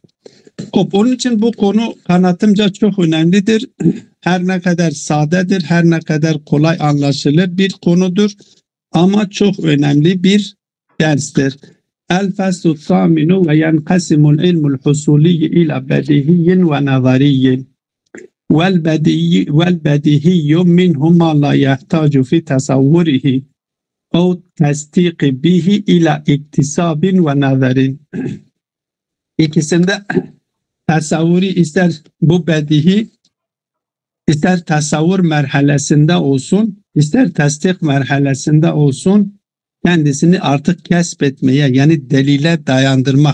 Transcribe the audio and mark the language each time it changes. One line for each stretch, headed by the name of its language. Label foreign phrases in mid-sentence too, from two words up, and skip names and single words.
Turkish: Onun için bu konu kanaatimce çok önemlidir. Her ne kadar sadedir, her ne kadar kolay anlaşılır bir konudur ama çok önemli bir derstir.
Arabic: الفصل الثامن وينقسم العلم الحصولي إلى بديهي ونظري. والبديهي منه ما لا يحتاج في تصوره أو تصديق به إلى اكتساب ونظر.
Turkish: İkisinde tasavvuri ister bu bedihi ister tasavvur merhalesinde olsun ister tasdik merhalesinde olsun kendisini artık kesbetmeye yani delile dayandırmak.